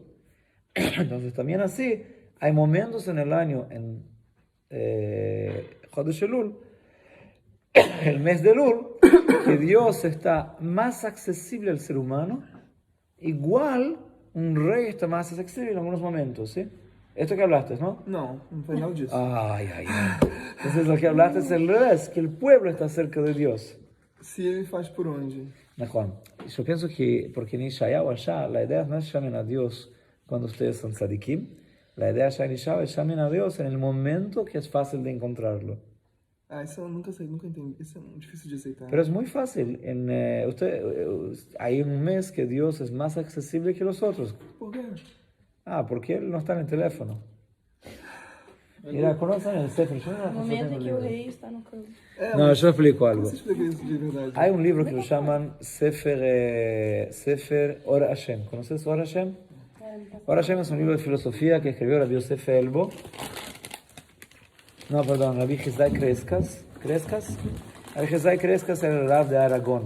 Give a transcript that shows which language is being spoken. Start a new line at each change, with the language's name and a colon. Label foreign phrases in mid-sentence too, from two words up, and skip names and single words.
Spanish: Entonces también así, hay momentos en el año, en
Hebrew: Chodesh Elul,
Spanish: el mes de Elul, que Dios está más accesible al ser humano, igual un rey está más accesible en algunos momentos, ¿sí? Esto que hablaste, ¿no?
Portuguese: Não, não foi nada disso. Ay.
Spanish: Entonces lo que hablaste es el revés, que el pueblo está cerca de Dios.
Portuguese: Se ele faz por onde?
Spanish: Mejor. Yo pienso que, porque en Ishayahu allá, la idea no es llamen a Dios cuando ustedes son tzadikim, la idea allá en Ishayahu es llamen a Dios en el momento que es fácil de encontrarlo.
Portuguese: Ah, isso eu nunca sei, nunca entendi. Isso é difícil de aceitar.
Spanish: Pero es muy fácil. Hay un mes que Dios es más accesible que los otros.
Portuguese: Por quê?
Spanish: Ah, porque Él no está en el teléfono. Mira, conocen el Sefer. Yo no
Portuguese: No momento em que o
Spanish: libro.
Portuguese: rei está no campo.
Spanish: No, yo explico algo.
Portuguese: Como você explica isso de verdade?
Spanish: Hay un libro que lo llaman Sefer Or Hashem. ¿Conoces Or Hashem? Or Hashem es un libro de filosofía que escribió Rabbi Yosef Elbo. No, perdón, Rabbi Jezai Crescas. Rabbi Jezai Crescas era el Rab de Aragón.